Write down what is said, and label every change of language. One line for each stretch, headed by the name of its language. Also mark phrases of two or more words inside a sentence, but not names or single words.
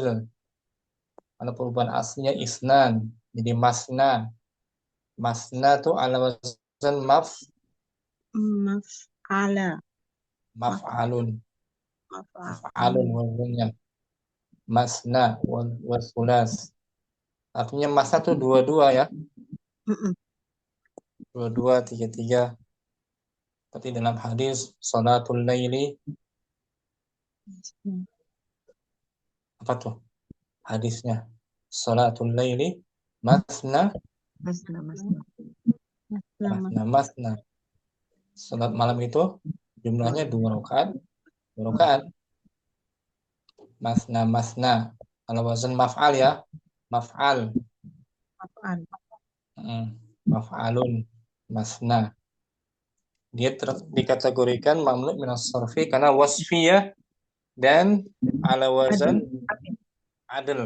Indonesian: Kalau perubahan aslinya isnan jadi masna. Masna tuh
Arabic: ala wazan
Indonesian: Maf'ala. maf'alun. Maf'al. Maf'alun wazannya.
Arabic: Masna wasulas.
Indonesian: Artinya masna tuh dua-dua ya. Mm-mm. Dua-dua, tiga-tiga. Seperti dalam hadis
Arabic: salatul laili
Indonesian: apa tuh hadisnya?
Arabic: Salatul laili masna
Indonesian: Masna. masna. Salat malam itu jumlahnya 2 rakaat. 2 rakaat. Masna. Kalau
Arabic: wazan maf'al
Indonesian: ya, maf'al. Maf'al.
Arabic: Maf'alun, masna.
Indonesian: Dia dikategorikan
Arabic: mamnu minas sarfi
Indonesian: karena wasfiyah dan
Arabic: ala wazan adl.